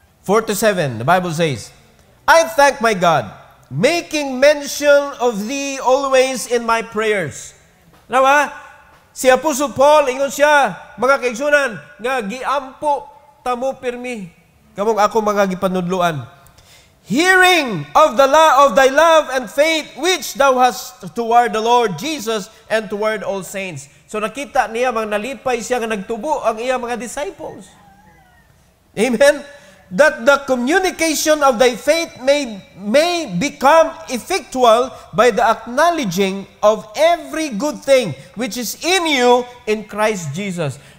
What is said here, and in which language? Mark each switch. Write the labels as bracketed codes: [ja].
[en] 4 to 7, the Bible says, I thank my God, making mention of thee always in my prayers. [ceb] Nawa, si Apostle Paul, ingon siya, mga kaigsunan, nga giampo tamo pirmi, kamong ako mga gipanudluan. [en] Hearing of the of thy love and faith which thou hast toward the Lord Jesus and toward all saints. [ceb] So nakita niya, mga nalipay siya nga nagtubo ang iya mga disciples. Amen? [en] That the communication of thy faith may become effectual by the acknowledging of every good thing which is in you in Christ Jesus.